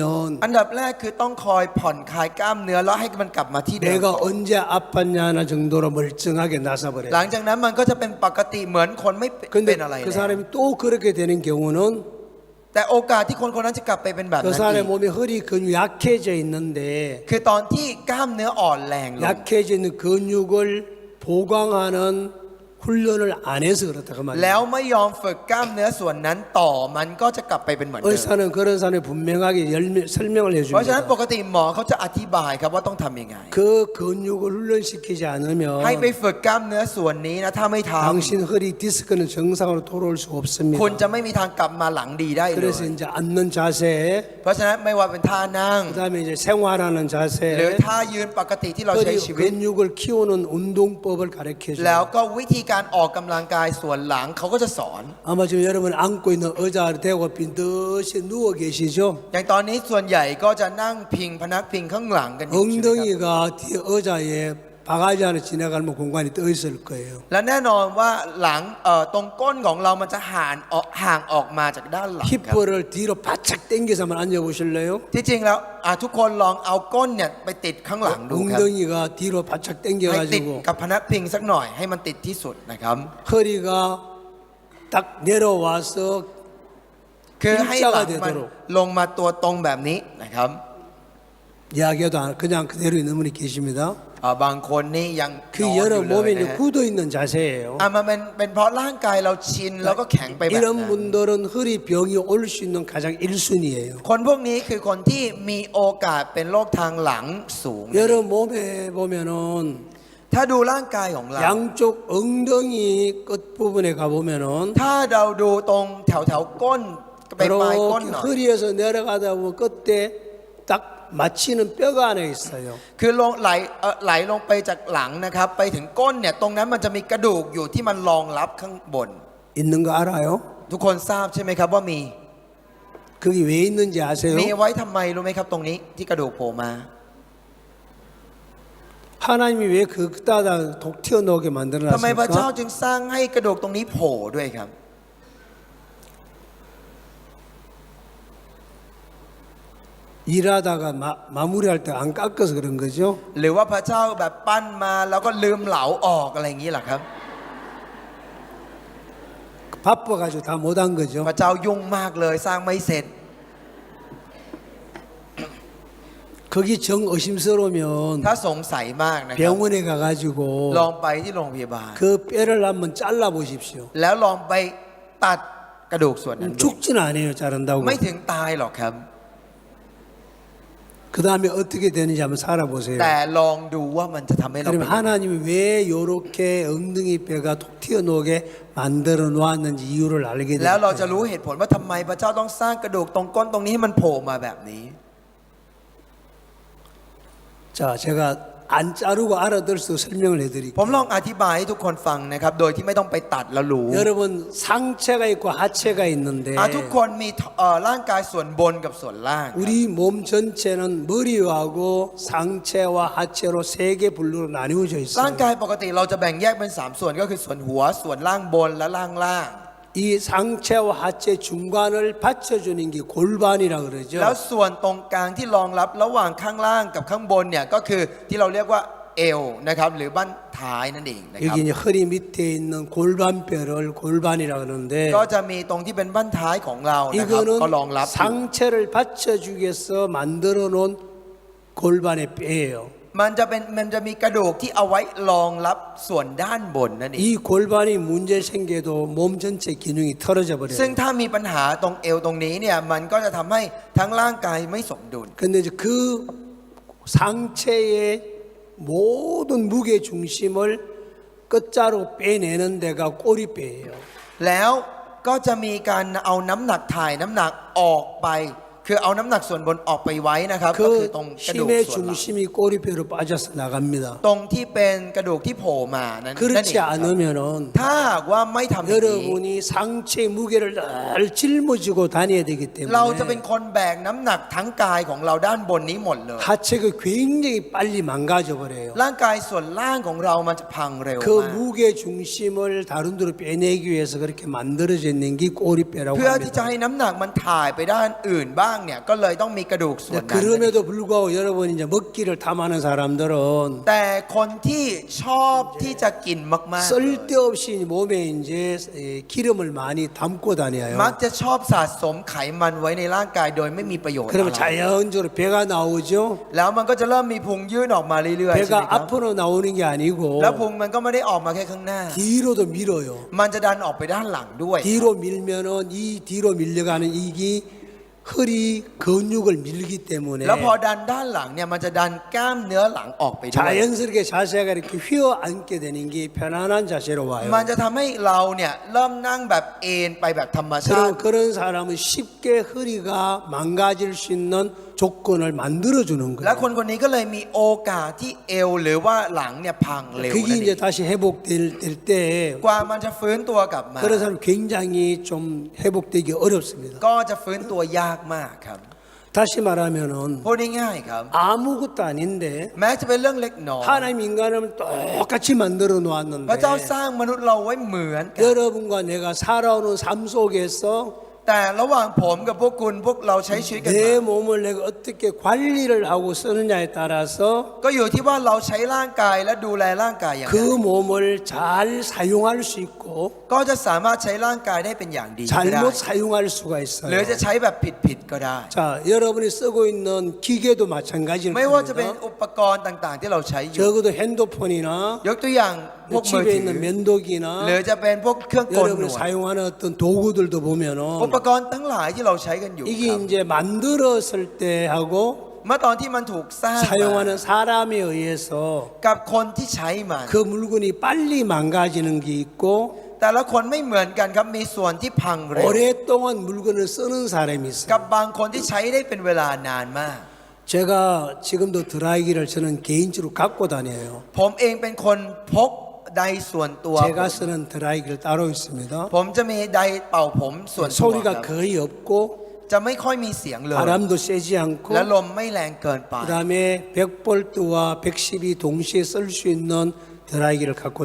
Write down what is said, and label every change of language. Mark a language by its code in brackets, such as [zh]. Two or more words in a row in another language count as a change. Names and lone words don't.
[th] อันดับแรกคือต้องคอยผ่อนคลายกล้ามเนื้อแล้วให้มันกลับมาที่เดิม [ko] 내가 언제 아팠냐 하나 정도로 멀쩡하게 [th] หลัง [ko] 나서버려요. [th] จากนั้นมันก็จะเป็นปกติเหมือนคนไม่เป็ [ko] 근데 [th] นอะไร [ko] 그 [th] แล้ว [ko] 사람이 또 그렇게 되는 경우는 [th] แต่โอกาสที่คนคนนั้นจะกลับไปเป็นแบบ [ko] 그 [th] นั้น [ko] 사람의 [th] อีก [ko] 몸이 허리 근육이 약해져 있는데 [th] คือตอนที่กล้ามเนื้ออ่อนแรงลง [ko] 약해져 있는 근육을 보강하는 훈련을 안 해서 그렇다고 [th] แล้ว [ko] 말이에요. [th] ไม่ยอมฝึกกล้ามเนื้อส่วนนั้นต่อมันก็จะกลับไปเป็นเหมือนเดิม [ko] 의사는 그런 사람이 분명하게 설명을 [th] เพราะฉะนั้นป [ko] 해줍니다. [th] กติหมอเขาจะอธิบายครับว่าต้องทำยังไง [ko] 그 근육을 훈련시키지 [th] ให้ไป [ko] 않으면 [th] ฝึกกล้ามเนื้อส่วนนี้นะถ้าไม่ท [ko] 당신 허리 디스크는 정상으로 돌아올 수 [th] ำคุณจะ [ko] 없습니다. [th] ไม่มีทางกลับมาหลังดีได้เลย [ko] 그래서 이제 앉는 자세, [th] เพราะฉะนั้นไม่ว่าเป็นท่านั่ง [ko] 그다음에 이제 생활하는 [th] หรือ [ko] 자세, [th] ท่ายืนปกติที่เราใช้ [ko] 허리 [th] ชีวิต [ko] 근육을 키우는 운동법을 가르쳐 [th] แล้ว [ko] 줘요. [th] ก็วิธีการออกกำลังกายส่วนหลังเขาก็จะสอน [ko] 아마 지금 여러분 안고 있는 의자를 대고 빈듯이 누워 계시죠? [th] อย่างตอนนี้ส่วนใหญ่ก็จะนั่งพิงพนักพิงข้างหลังกันอยู่ใช่ไหมครับ [ko] 엉덩이가 뒤에 의자에 바가지 안에 지나가면 공간이 떠 있을 거예요. [th] และแน่นอนว่าหลังตรงก้นของเรามันจะห่างออกมาจากด้านหลังครับ [ko] 힙을 뒤로 바짝 당겨서 한번 앉아 보실래요? [th] ที่จริงแล้วทุกคนลองเอาก้นเนี่ยไปติดข้างหลังดูครับ [ko] 엉덩이가 뒤로 바짝 [th] ให้ติด [ko] 당겨가지고 [th] กับพนักพิงสักหน่อยให้มันติดที่สุดนะครับ [ko] 허리가 딱 내려와서 [th] คือให้หลังมัน [ko] 일자가 되도록 [th] ลงมาตัวตรงแบบนี้นะครับ [ko] 이야기해도 그냥 그대로 있는 분이 계십니다. [th] บางคนนี่ยังนอน [ko] 그 [th] อยู่ [ko] 여러 [th] เลย [ko] 몸에 [th] นะ [ko] 이제 [th] ฮะ [ko] 굳어 있는 자세예요. [th] มันเป็นเพราะร่างกายเราชินแล้วก็แข็งไปแบบนั้น [ko] 이런 분들은 허리 병이 올 수 있는 가장 1순위예요. [th] คนพวกนี้คือคนที่มีโอกาสเป็นโรคทางหลังสูง [ko] 여러 몸에 보면은 [th] ถ้าดูร่างกายของเรา [ko] 양쪽 엉덩이 끝부분에 가보면은 [th] ถ้าเราดูตรงแถวก้นไปปลายก้น [ko] 이렇게 [th] หน่อย [ko] 허리에서 내려가다 보면 끝에 딱 맞히는 뼈가 안에 있어요. [th] คือลงไหลลงไปจากหลังนะครับ ไปถึงก้นเนี่ยตรงนั้นมันจะมีกระดูกอยู่ที่มันรองรับข้างบน [ko] 있는 거 알아요? [th] ทุกคนทราบใช่ไหมครับว่ามี [ko] 거기 왜 있는지 아세요? [th] มีไว้ทำไมรู้ไหมครับตรงนี้ที่กระดูกโผล่มา [ko] 하나님이 왜 그따다 독 튀어나오게 [th] ทำไมพระเจ้า [ko] 만들어놨을까? [th] จึงสร้างให้กระดูกตรงนี้โผล่ด้วยครับ [ko] 일하다가 마무리할 때 안 깎아서 그런 거죠. [th] หรือว่าพระเจ้าแบบปั้นมาแล้วก็ลืมเหลาออกอะไรอย่างนี้เหรอครับ [ko] 바빠가지고 다 못한 거죠. [th] พระเจ้ายุ่งมากเลยสร้างไม่เสร็จ [ko] 거기 정 의심스러우면 [th] ถ้าสงสัยมากนะครับ [ko] 병원에 가가지고 [th] ลองไปที่โรงพยาบาล [ko] 그 뼈를 한번 잘라 보십시오. [th] แล้วลองไปตัดกระดูกส่วนนั้นดู [ko] 죽진 않아요. 자른다고. [th] ไม่ถึงตายหรอกครับ [ko] 그 다음에 어떻게 되는지 한번 살아보세요. [th] แต่ลองดูว่ามันจะทำให้เราเป็น [ko] 그러면 [th] ยังไง [ko] 하나님이 왜 이렇게 엉덩이 뼈가 톡 튀어나오게 만들어 놓았는지 이유를 알게 [th] แล้วเราจะ [ko] 됩니다. [th] รู้เหตุผลว่าทำไมพระเจ้าต้องสร้างกระดูกตรงก้นตรงนี้ให้มันโผล่มาแบบนี้ [ko] 자, 제가 안 자르고 알아들 수 설명을 [th] ผม [ko] 해드릴게요. [th] ลองอธิบายให้ทุกคนฟังนะครับ โดยที่ไม่ต้องไปตัดแล้วรู้ [ko] 여러분 상체가 있고 하체가 있는데 [th] ทุกคนมีร่างกายส่วนบนกับส่วนล่าง [ko] 우리 몸 전체는 머리하고 상체와 하체로 세 개 분류로 나뉘어져 [th] ร่าง [ko] 있어요. [th] กายปกติเราจะแบ่งแยกเป็น3ส่วนก็คือส่วนหัวส่วนล่างบนและล่างล่าง [ko] 이 상체와 하체 중간을 받쳐주는 게 골반이라 [th] แล้ว [ko] 그러죠. [th] ส่วนตรงกลางที่รองรับระหว่างข้างล่างกับข้างบนเนี่ยก็คือที่เราเรียกว่าเอวนะครับหรือบั้นท้ายนั่นเองนะครับ [ko] 여기 이제 허리 밑에 있는 골반뼈를 골반이라 그러는데 [th] ก็จะมีตรงที่เป็นบั้นท้ายของเรานะครับ [ko] 이거는 [th] ก็รองรับอยู่ [ko] 상체를 받쳐주기 위해서 만들어 놓은 골반의 뼈예요. [th] มันจะมีกระดูกที่เอาไว้รองรับส่วนด้านบนนั่นเอง [ko] 이 골반이 문제 생겨도 몸 전체 기능이 틀어져 [th] ซึ่ง [ko] 버려요. [th] ถ้ามีปัญหาตรงเอวตรงนี้เนี่ยมันก็จะทำให้ทั้งร่างกายไม่สมดุล [ko] 근데 이제 그 상체의 모든 무게 중심을 끝자로 빼내는 데가 꼬리뼈예요. [th] แล้วก็จะมีการเอาน้ำหนักถ่ายน้ำหนักออกไป คือเอาน้ำหนักส่วนบนออกไปไว้นะครับก็คือ [ko] 그 [th] ตรงกระดูก [ko] 힘의 [th] ส่วนหลัง [ko] 중심이 꼬리뼈로 빠져서 나갑니다. [th] ตรงที่เป็นกระดูกที่โผล่มานั่นเอง [ko] 그렇지 [th] ครับ [ko] 않으면은 [th] ถ้าหากว่าไม่ทำอย่างนี้ [ko] 여러분이 상체의 무게를 늘 짊어지고 다녀야 되기 [th] เราจะเป็น [ko] 때문에 [th] คนแบกน้ำหนักทั้งกายของเราด้านบนนี้หมดเลย [ko] 하체가 굉장히 빨리 망가져 버려요. [th] ร่างกายส่วนล่างของเรามันจะพังเร็ว [ko] 그 [th] มาก [ko] 무게 중심을 다른 데로 빼내기 위해서 그렇게 만들어져 있는 게 꼬리뼈라고 [th] เพื่อที่จะ [ko] 합니다. [th] ให้น้ำหนักมันถ่ายไปด้านอื่นบ้างเนี่ยก็เลยต้องมีกระดูกส่วน [ko] 근데 [th] นั้น [ko] 그럼에도 불구하고 여러분 이제 먹기를 탐하는 사람들은 [th] แต่คนที่ชอบที่จะกินมากๆเลย [ko] 쓸데없이 몸에 이제 기름을 많이 담고 다녀요. [th] มักจะชอบสะสมไขมันไว้ในร่างกายโดยไม่มีประโยชน์ [ko] 그러면 [th] อะไร [ko] 자연적으로 배가 나오죠. [th] แล้วมันก็จะเริ่มมีพุงยื่นออกมาเรื่อยๆใช่ไหม [ko] 배가 [th] ครับ [ko] 앞으로 나오는 게 아니고 [th] แล้วพุงมันก็ไม่ได้ออกมาแค่ข้างหน้า [ko] 뒤로도 밀어요. [th] มันจะดันออกไปด้านหลังด้วย [ko] 뒤로 밀면은 이 뒤로 밀려가는 이게 허리 근육을 밀기 때문에 [th] แล้วพอดันด้านหลังเนี่ยมันจะดันกล้ามเนื้อหลังออกไปด้วย [ko] 자연스럽게 자세가 이렇게 휘어 앉게 되는 게 편안한 자세로 와요. [th] มันจะทำให้เราเนี่ยเริ่มนั่งแบบเอนไปแบบธรรมชาติ [ko] 그런 사람은 쉽게 허리가 망가질 수 있는 조건을 만들어 주는 [th] และ [ko] 거예요. [th] คนคนนี้ก็เลยมีโอกาสที่เอวหรือว่าหลังเนี่ยพังเร็ว [ko] 그게 [th] นั่นเอ [ko] 이제 [th] ง [ko] 다시 회복될 때 [th] กว่ามันจะฟื้นตัวกลับมา [ko] 그런 사람 굉장히 좀 회복되기 어렵습니다. [th] ก็จะฟื้นตัวยากมากครับ [ko] 다시 말하면은 [th] พูดง่ายๆครับ [ko] 아무것도 아닌데 [th] แม้จะเป็นเรื่องเล็กน้อย [ko] 하나님 인간을 똑같이 만들어 [th] พระเจ้า [ko] 놓았는데 [th] สร้างมนุษย์เราไว้เหมือนกัน [ko] 여러분과 내가 살아오는 삶 속에서 [th] แต่ระหว่างผมกับพวกคุณพวกเราใช้ชีวิตกัน [ko] 내 [th] มา [ko] 몸을 내가 어떻게 관리를 하고 쓰느냐에 따라서 [th] ก็อยู่ที่ว่าเราใช้ร่างกายและดูแลร่างกายอย่างไร [ko] 그 몸을 잘 사용할 수 있고 [th] ก็จะสามารถใช้ร่างกายได้เป็นอย่างดีก็ได้ [ko] 잘못 사용할 수가 [th] หรือ [ko] 있어요. [th] จะใช้แบบผิดๆก็ได้ [ko] 자, 여러분이 쓰고 있는 기계도 마찬가지일 [th] ไม่ว่าจะเป็น [ko] 겁니다. [th] อุปกรณ์ต่างๆ ที่เราใช้อยู่ [ko] 적어도 핸드폰이나 [th] ยกตัวอย่างพวกมือ [ko] 집에 [th] ถือ [ko] 있는 면도기나 [th] หรือจะเป็นพวกเครื่องกลหน [ko] 여러분이 [th] วด [ko] 사용하는 어떤 도구들도 [th] อุ [ko] 보면은 [th] ปกรณ์ทั้งหลายที่เราใช้กันอยู่ [ko] 이게 [th] ครับ [ko] 이제 만들었을 때 하고 [th] เมื่อตอนที่มันถูกสร้างมา [ko] 사용하는 사람에 의해서 [th] กับคนที่ใช้มัน [ko] 그 물건이 빨리 망가지는 게 있고 [th] แต่ละคนไม่เหมือนกันครับมีส่วนที่พังเร็ว [ko] 오랫동안 물건을 쓰는 사람이 [th] กับ [ko] 있어요. [th] บางคนที่ใช้ได้เป็นเวลานานมาก [ko] 제가 지금도 드라이기를 저는 개인적으로 갖고 다녀요. [th] ผมเองเป็นคนพกไดร์ส่วนตัว [ko] 제가 쓰는 드라이기를 따로 있습니다. [th] ผมจะมีไดร์เป่าผมส่วนตัวค [ko] 소리가 [th] รับ [ko] 거의 없고 [th] จะไม่ค่อยมีเสียงเลย [ko] 바람도 세지 [th] และ [ko] 않고 [th] ลมไม่แรงเกินไป [ko] 그다음에 100볼트와 110이 동시에 쓸 수 있는 드라이기를 갖고